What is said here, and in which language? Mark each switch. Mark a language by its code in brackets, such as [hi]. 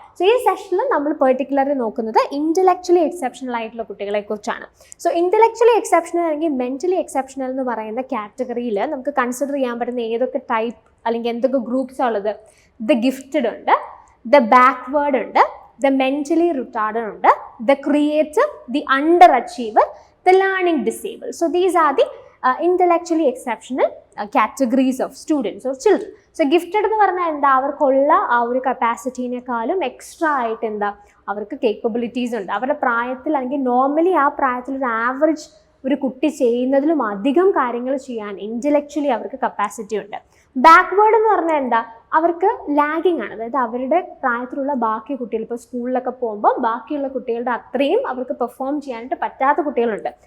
[ml] So ഈ സെഷനിൽ നമ്മൾ പെർട്ടിക്കുലർലി നോക്കുന്നത് ഇൻ്റലക്ച്വലി എക്സെപ്ഷണൽ ആയിട്ടുള്ള കുട്ടികളെ കുറിച്ചാണ്. സോ ഇൻ്റലക്ച്വലി എക്സെപ്ഷണൽ അല്ലെങ്കിൽ മെൻ്റലി എക്സെപ്ഷണൽ എന്ന് പറയുന്ന കാറ്റഗറിയിൽ നമുക്ക് കൺസിഡർ ചെയ്യാൻ പറ്റുന്ന ഏതൊക്കെ ടൈപ്പ് അല്ലെങ്കിൽ എന്തൊക്കെ ഗ്രൂപ്പ്സ് ഉള്ളത്? [en] The gifted ഉണ്ട്, the backward ഉണ്ട്, the mentally retarded ഉണ്ട്, the creative, the underachiever, the learning disabled. So these are the intellectually exceptional categories of students or children. [ml] So gifted എന്ന് പറഞ്ഞാൽ എന്താ? അവർക്കുള്ള ആ ഒരു കപ്പാസിറ്റീനേക്കാളും എക്സ്ട്രാ ആയിട്ട് എന്താ അവർക്ക് കേപ്പബിലിറ്റീസ് ഉണ്ട്. അവരുടെ പ്രായത്തിൽ അല്ലെങ്കിൽ നോർമലി ആ പ്രായത്തിൽ ഒരു ആവറേജ് ഒരു കുട്ടി ചെയ്യുന്നതിലും അധികം കാര്യങ്ങൾ ചെയ്യാൻ ഇൻ്റലക്ച്വലി അവർക്ക് കപ്പാസിറ്റി ഉണ്ട്. ബാക്ക്വേർഡ് എന്ന് പറഞ്ഞാൽ എന്താ, അവർക്ക് ലാഗിങ് ആണ്. അതായത് അവരുടെ പ്രായത്തിലുള്ള ബാക്കി കുട്ടികൾ, ഇപ്പോൾ സ്കൂളിലൊക്കെ പോകുമ്പോൾ ബാക്കിയുള്ള കുട്ടികളുടെ അത്രയും അവർക്ക് പെർഫോം ചെയ്യാനായിട്ട് പറ്റാത്ത കുട്ടികളുണ്ട്.